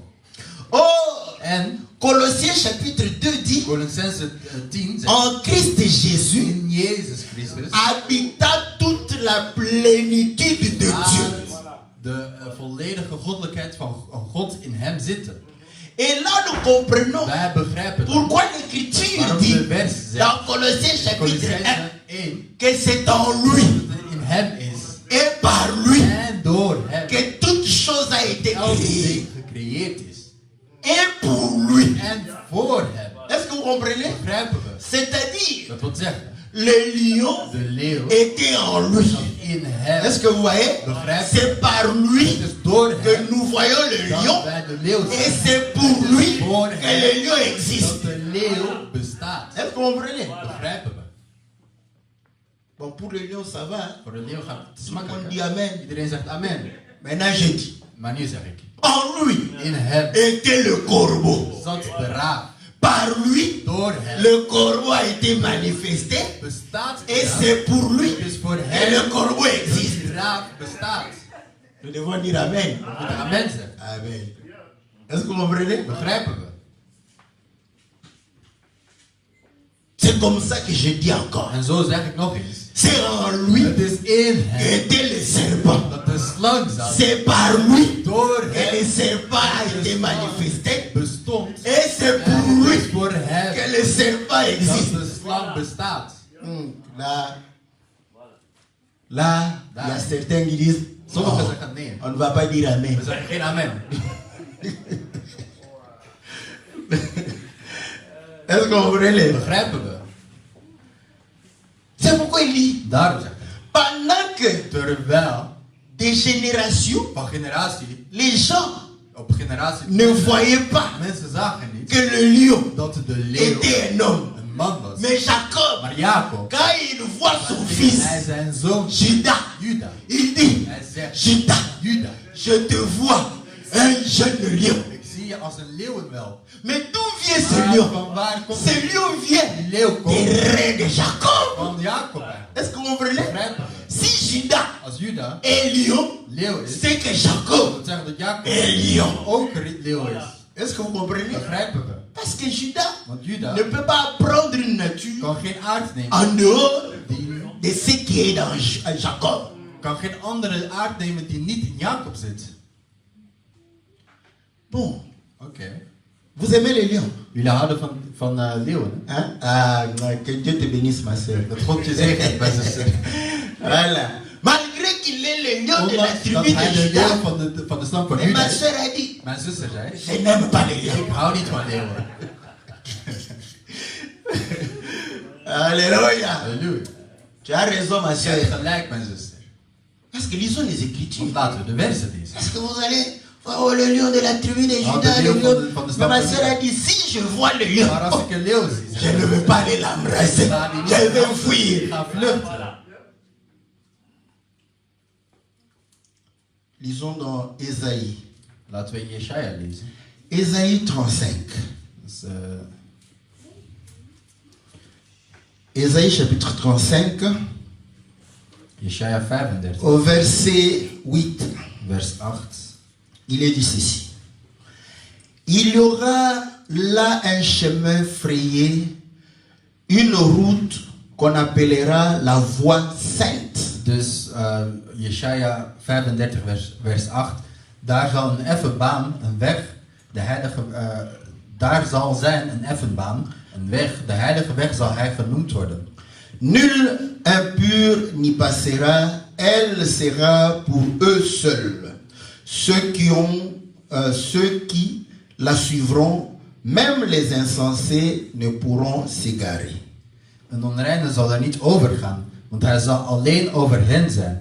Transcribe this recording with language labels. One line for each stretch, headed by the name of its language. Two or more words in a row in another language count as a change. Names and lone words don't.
Dutch: Oh, En
French: Colossiens chapitre 2 dit,
Dutch: Colossense 10 zegt,
French: en Christ Jésus,
Dutch: in Jezus Christus
French: habitant toute la plénitude de Dieu.
Dutch: laat de volledige goddelijkheid van God in hem zitten.
French: Et là, nous comprenons
Dutch: Wij begrijpen dat.
French: pourquoi l'Écriture
Dutch: Waarom dit de vers zegt,
French: dans Colossiens chapitre 1
Dutch: Colossenzen 1,
French: que c'est en lui
Dutch: dat het in hem is.
French: et par lui
Dutch: En door hem
French: que toute chose a été
Dutch: elke
French: créée.
Dutch: ding gecreëerd is.
French: Et pour lui.
Dutch: En voor hem.
French: Est-ce que vous comprenez?
Dutch: Begrijpen we.
French: C'est-à-dire,
Dutch: Dat wil zeggen,
French: le lion
Dutch: de leeuw
French: était en lui.
Dutch: zat in hem.
French: Est-ce que vous voyez? C'est par lui
Dutch: Het is door hem
French: que nous voyons le
Dutch: dat
French: lion.
Dutch: wij de leeuw
French: Et
Dutch: zien.
French: c'est pour lui
Dutch: Voor
French: que
Dutch: hem
French: le lion existe.
Dutch: dat de leeuw bestaat.
French: Est-ce que vous comprenez?
Dutch: Begrijpen we.
French: Bon, pour le lion, ça va. Hein?
Dutch: Voor de leeuw gaat het
French: Tout le
Dutch: makkelijk.
French: monde dit amen.
Dutch: Iedereen zegt amen.
French: Maintenant, je dis,
Dutch: Maar nu zeg ik,
French: en lui
Dutch: in hem
French: était le corbeau.
Dutch: zat de raaf.
French: Par lui,
Dutch: Door hem
French: le corbeau a été manifesté.
Dutch: bestaat de
French: Et
Dutch: raaf.
French: c'est pour lui
Dutch: Het is voor
French: que
Dutch: hem
French: le corbeau
Dutch: dat
French: existe.
Dutch: die raaf bestaat.
French: Nous devons dire amen.
Dutch: We moeten amen zeggen. Amen.
French: Est-ce que vous comprenez?
Dutch: Begrijpen we.
French: C'est comme ça que je dis encore.
Dutch: En zo zeg ik nog eens.
French: C'est en lui
Dutch: Het is in hem
French: était le serpent.
Dutch: dat de slang zat.
French: C'est par lui
Dutch: Door
French: que
Dutch: hem
French: le serpent a été manifesté.
Dutch: bestond.
French: Et c'est pour
Dutch: En het
French: lui
Dutch: is voor hem
French: que le serpent
Dutch: dat
French: existe.
Dutch: de slang bestaat.
French: Là, il y a certains qui disent,
Dutch: Sommigen
French: oh,
Dutch: zeggen nee.
French: on ne va pas dire amen.
Dutch: We zeggen geen amen.
French: Est-ce que vous comprenez?
Dutch: Begrijpen we.
French: C'est pourquoi il dit,
Dutch: Daarom zeg ik.
French: pendant que
Dutch: Terwijl
French: des générations,
Dutch: van generatie
French: les gens
Dutch: op generatie
French: ne voyaient pas
Dutch: mensen zagen niet
French: que le lion
Dutch: dat de leeuw
French: était un homme.
Dutch: een man was.
French: Mais Jacob,
Dutch: Maar Jacob,
French: quand il voit son fils,
Dutch: hij zijn zoon
French: Judas,
Dutch: Juda,
French: il dit,
Dutch: hij zegt,
French: Judas,
Dutch: Juda,
French: je te vois un jeune lion.
Dutch: ik zie je als een leeuwenwelp.
French: Mais d'où vient ce
Dutch: Maar
French: lion?
Dutch: van waar komt
French: Ce lion vient
Dutch: die leeuw
French: des
Dutch: komt?
French: reins de Jacob.
Dutch: Van Jacob eigenlijk.
French: Est-ce que vous comprenez?
Dutch: Begrijpen we.
French: Si Judas
Dutch: Als Juda
French: est lion,
Dutch: leeuw is,
French: c'est que Jacob
Dutch: dat zeggen dat Jacob
French: est lion.
Dutch: ook leeuw is.
French: Est-ce que vous comprenez?
Dutch: Begrijpen we.
French: Parce que Judas
Dutch: Want Juda
French: ne peut pas prendre une nature
Dutch: kan geen aard nemen
French: en dehors
Dutch: die,
French: de ce qui est dans Jacob.
Dutch: kan geen andere aard nemen die niet in Jacob zit.
French: Bon,
Dutch: Oké.
French: vous aimez les lions?
Dutch: Jullie houden van leeuwen, hè?
French: Hein? Ah, non, que Dieu te bénisse, ma soeur.
Dutch: Dat God je zegt, mijn zuster.
French: Voilà. Malgré qu'il est le lion de la
Dutch: Ondanks
French: tribu
Dutch: dat
French: de
Dutch: hij de
French: Judas,
Dutch: leeuw van de stam van
French: mais
Dutch: Juda
French: ma
Dutch: is.
French: soeur a dit,
Dutch: Mijn zuster zei,
French: je n'aime pas les lions.
Dutch: ik hou niet van leeuwen.
French: Alléluia.
Dutch: Halleluja.
French: Tu as raison, ma
Dutch: Je hebt
French: soeur.
Dutch: gelijk, mijn zuster.
French: Parce que lisons les Écritures.
Dutch: Want laten we de versen lezen.
French: Est-ce que vous allez voir oh, le lion de la tribu de
Dutch: Ah,
French: Judas,
Dutch: de
French: le lion lion.
Dutch: van de
French: Mais
Dutch: stam
French: ma
Dutch: van
French: soeur
Dutch: Juda.
French: a dit, si je vois le lion,
Dutch: Maar als oh, ik een leeuw zie,
French: je ne veux pas aller l'embrasser. Je vais
Dutch: ik
French: fuir.
Dutch: ga vluchten.
French: Lisons dans Ésaïe.
Dutch: Laten we Jesaja lezen.
French: Ésaïe 35.
Dutch: Dus,
French: Ésaïe chapitre 35,
Dutch: Jesaja 35,
French: au verset 8.
Dutch: vers 8.
French: Il est dit ceci. Il y aura là un chemin frayé, une route qu'on appellera la voie sainte.
Dutch: Dus Jesaja 35 vers 8. Daar zal een effen baan, een weg, de heilige, daar zal zijn een effen baan, een weg, de heilige weg zal hij genoemd worden.
French: Nul impur n'y passera, elle sera pour eux seuls. Ceux qui la suivront, même les insensés ne pourront s'égarer.
Dutch: Een onreine zal er niet overgaan, want hij zal alleen over hen zijn.